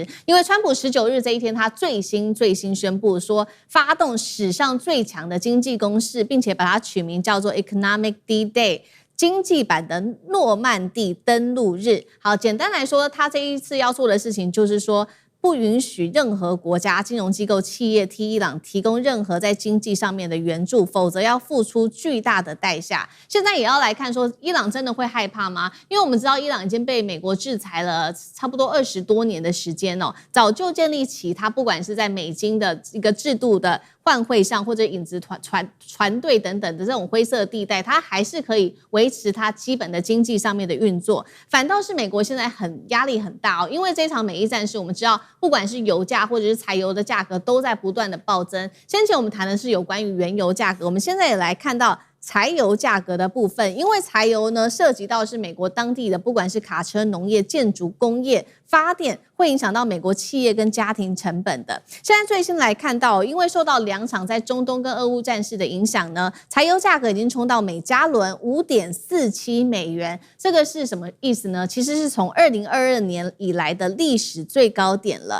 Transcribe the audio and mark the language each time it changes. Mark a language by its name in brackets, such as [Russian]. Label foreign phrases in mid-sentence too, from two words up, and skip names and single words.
[Chinese] 因為川普19日這一天，他最新宣布說，發動史上最強的經濟攻勢，並且把它取名叫做 [English] Economic D-Day。 [Chinese] 經濟版的諾曼底登陸日。好，簡單來說，他這一次要做的事情就是說，不允許任何國家、金融機構、企業替伊朗提供任何在經濟上面的援助，否則要付出巨大的代價。現在也要來看說，伊朗真的會害怕嗎？因為我們知道伊朗已經被美國制裁了差不多20多年的時間哦，早就建立起它不管是在美金的一個制度的換匯上，或者影子船隊等等的這種灰色地帶，它還是可以維持它基本的經濟上面的運作。反倒是美國現在壓力很大哦，因為這場美伊戰事，我們知道不管是油價或者是柴油的價格都在不斷的暴增。先前我們談的是有關於原油價格，我們現在也來看到柴油價格的部分，因為柴油呢涉及到是美國當地的，不管是卡車、農業、建築、工業、發電，會影響到美國企業跟家庭成本的。現在最新來看到，因為受到2場在中東跟俄烏戰事的影響呢，柴油價格已經衝到每加侖5.47美元，這個是什麼意思呢？其實是從2022年以來的歷史最高點了。